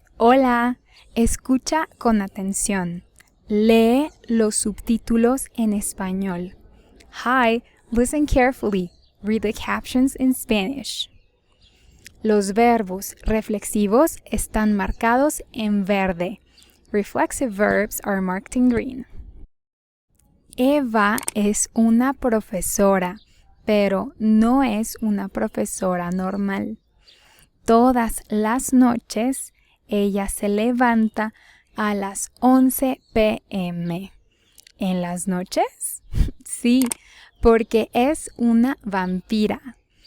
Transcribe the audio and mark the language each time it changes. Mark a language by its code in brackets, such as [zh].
[es] Hola, escucha con atención. Lee los subtítulos en español. [en] Hi, listen carefully. Read the captions in Spanish. [es] Los verbos reflexivos están marcados en verde. [en] Reflexive verbs are marked in green. [es] Eva es una profesora, pero no es una profesora normal. Todas las noches ella se levanta a las 11 p.m. ¿En las noches? Sí, porque es una vampira.